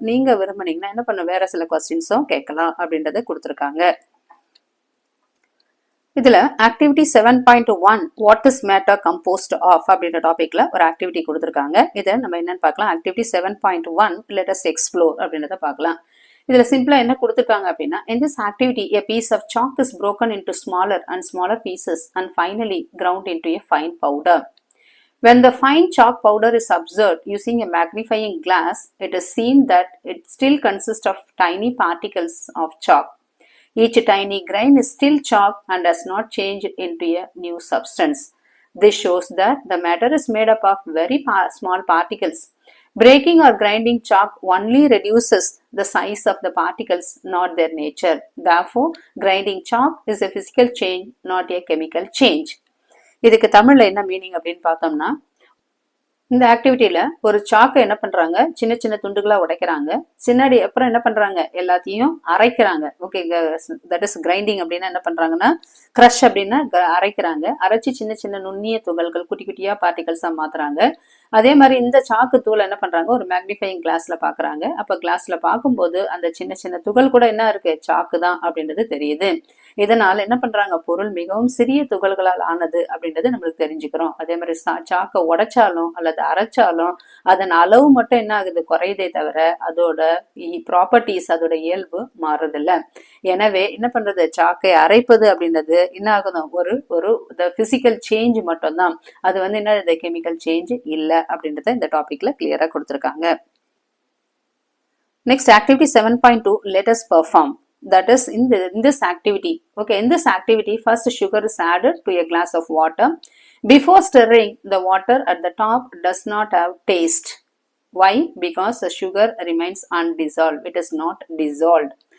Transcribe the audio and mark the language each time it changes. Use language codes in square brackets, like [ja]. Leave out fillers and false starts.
[ta] நீங்க விரும்புனீங்கன்னா என்ன பண்ண, வேற சில கொஸ்டின்ஸும் கேட்கலாம் அப்படின்றத கொடுத்துருக்காங்க. இதுல activity 7.1 [en] what is matter composed of [ta] அப்படின்ற டாபிக்ல ஒரு ஆக்டிவிட்டி கொடுத்துருக்காங்க. இதை நம்ம என்னன்னு பார்க்கலாம். [en] activity 7.1 let us explore [ta] அப்படின்றத பார்க்கலாம். இதுல சிம்பிளா என்ன கொடுத்துருக்காங்க அப்படின்னா, [en] in this activity a piece of chalk is broken into smaller and smaller pieces and finally ground into a fine powder. When the fine chalk powder is observed using a magnifying glass, it is seen that it still consists of tiny particles of chalk. Each tiny grain is still chalk and has not changed into a new substance. This shows that the matter is made up of very small particles. Breaking or grinding chalk only reduces the size of the particles, not their nature. Therefore, grinding chalk is a physical change, not a chemical change. [ta] இதுக்கு தமிழ்ல என்ன meaning அப்படின்னு பார்த்தோம்னா, இந்த ஆக்டிவிட்டியில ஒரு சாக்கை என்ன பண்றாங்க, சின்ன சின்ன துண்டுகளா உடைக்கிறாங்க. சின்னாடி அப்புறம் என்ன பண்றாங்க, எல்லாத்தையும் அரைக்கிறாங்க. Okay, [en] That is grinding. [ta] அப்படின்னா என்ன பண்றாங்கன்னா, கிரஷ் அப்படின்னா அரைக்கிறாங்க. அரைச்சி சின்ன சின்ன நுண்ணிய துகள்கள், குட்டி குட்டியா பார்ட்டிகல்ஸா மாத்துறாங்க. அதே மாதிரி இந்த சாக்கு தூள் என்ன பண்றாங்க, ஒரு மேக்னிஃபையிங் கிளாஸ்ல பாக்குறாங்க. அப்ப கிளாஸ்ல பார்க்கும்போது அந்த சின்ன சின்ன துகள் கூட என்ன இருக்கு, சாக்கு தான் அப்படின்றது தெரியுது. இதனால என்ன பண்றாங்க, பொருள் மிகவும் சிறிய துகள்களால் ஆனது அப்படின்றது நம்மளுக்கு தெரிஞ்சுக்கிறோம். அதே மாதிரி சாக்கை உடைச்சாலும் அல்லது அரைச்சாலும் அதன் அளவு மட்டும் என்ன ஆகுது, குறையுதே தவிர அதோட ப்ராப்பர்ட்டிஸ், அதோட இயல்பு மாறுதில்ல. எனவே என்ன பண்றது, சாக்கை அரைப்பது அப்படின்றது என்ன ஆகுது, ஒரு பிசிக்கல் சேஞ்ச் மட்டும் தான். அது வந்து என்ன, கெமிக்கல் சேஞ்ச் இல்ல அப்படின்றத இந்த டாபிக்ல கிளியரா கொடுத்திருக்காங்க. [en] Next, activity 7.2 let us perform. That is in this activity. Okay, in this activity first sugar is added to a glass of water. Before stirring, the water at the top does not have taste. Why? Because the sugar remains undissolved. It is not dissolved.